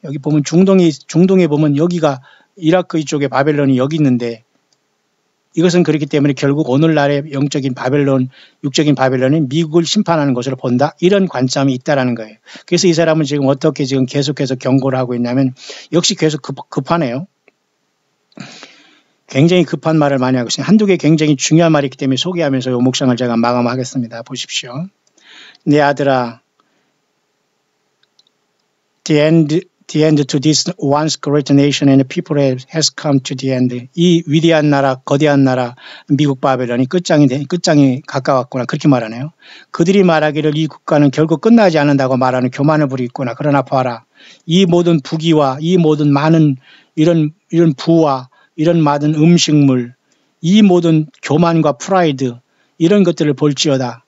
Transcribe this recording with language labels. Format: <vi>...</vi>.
<ko>여기 보면 중동에 보면 여기가 이라크 이쪽에 바벨론이 여기 있는데 이것은 그렇기 때문에 결국 오늘날의 영적인 바벨론, 육적인 바벨론이 미국을 심판하는 것으로 본다. 이런 관점이 있다라는 거예요. 그래서 이 사람은 지금 어떻게 지금 계속해서 경고를 하고 있냐면 역시 계속 급하네요. 굉장히 급한 말을 많이 하고 있어요. 한두 개 굉장히 중요한 말이 있기 때문에 소개하면서 이 목장을 제가 마감하겠습니다. 보십시오. 내 아들아,</ko> <en>the end to this once great nation and people has come to the end.</en> <ko>이 위대한 나라, 거대한 나라, 미국 바벨론이 끝장이 가까웠구나. 그렇게 말하네요. 그들이 말하기를 이 국가는 결국 끝나지 않는다고 말하는 교만을 부리고 있구나. 그러나 봐라. 이 모든 부귀와 이 모든 많은 이런 부와 이런 많은 음식물, 이 모든 교만과 프라이드 이런 것들을 볼지어다.</ko>